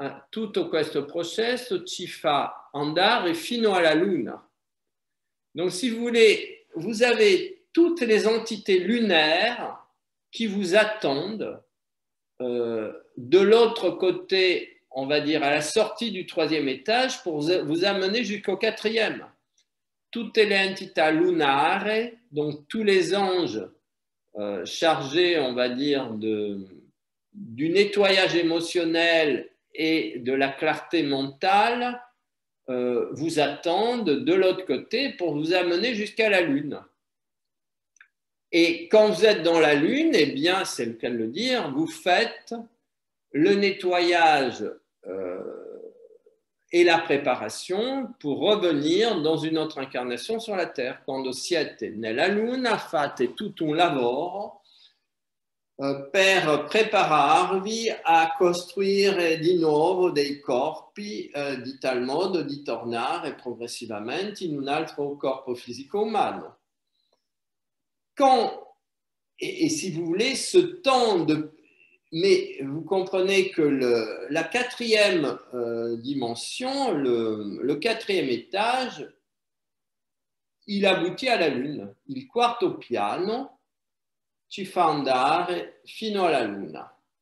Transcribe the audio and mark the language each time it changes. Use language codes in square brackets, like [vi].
[it] Tutto questo processo ci fa andare fino alla Luna. [fr] Donc, si vous voulez, vous avez toutes les entités lunaires qui vous attendent de l'autre côté, on va dire, à la sortie du 3e étage pour vous amener jusqu'au 4e. [it] Tutte le entità lunare, [fr] donc tous les anges chargés, on va dire, du nettoyage émotionnel et de la clarté mentale, vous attendent de l'autre côté pour vous amener jusqu'à la Lune. Et quand vous êtes dans la Lune, eh bien, c'est le cas de le dire, vous faites le nettoyage et la préparation pour revenir dans une autre incarnation sur la Terre. [it] Quando siete nella Luna fate tutto un lavoro per prepararvi a costruire di nuovo dei corpi di tal modo di tornare progressivamente in un altro corpo fisico umano. [fr] Et si vous voulez, ce temps de... Mais vous comprenez que la 4e dimension, le 4e étage, il aboutit à la Lune. [it] Il quarto piano ci fa andare fino alla Luna.